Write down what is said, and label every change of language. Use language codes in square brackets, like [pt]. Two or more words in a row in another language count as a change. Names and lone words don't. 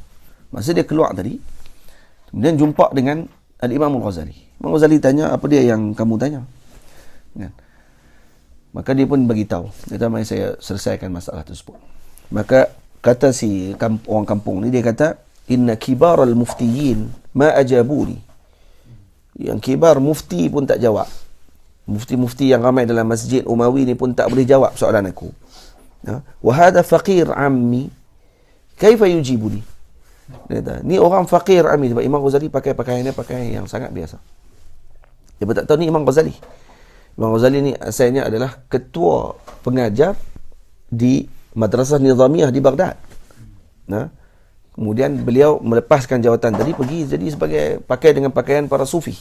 [ms] Masa dia keluar tadi, kemudian jumpa dengan Al-Imam Al-Ghazali. Imam Al-Ghazali tanya, apa dia yang kamu tanya? Kan? Maka dia pun beritahu, kata, mari saya selesaikan masalah tersebut. Maka kata si orang kampung ni, dia kata, [ar] إن كبار المفتين ما أجابوني. [ms] Yang kibar mufti pun tak jawab. Mufti-mufti yang ramai dalam Masjid Umawi ni pun tak boleh jawab soalan aku. [ar] وهذا فقير عامي كيف يجيبني. [ms] Dia kata, ni orang fakir ammi, sebab Imam Ghazali pakai pakaiannya pakaian yang sangat biasa. Dia tak tahu ni Imam Ghazali. Imam Ghazali ni asalnya adalah ketua pengajar di Madrasah Nizamiyah di Baghdad. Kemudian beliau melepaskan jawatan tadi, pergi jadi sebagai pakai dengan pakaian para sufi.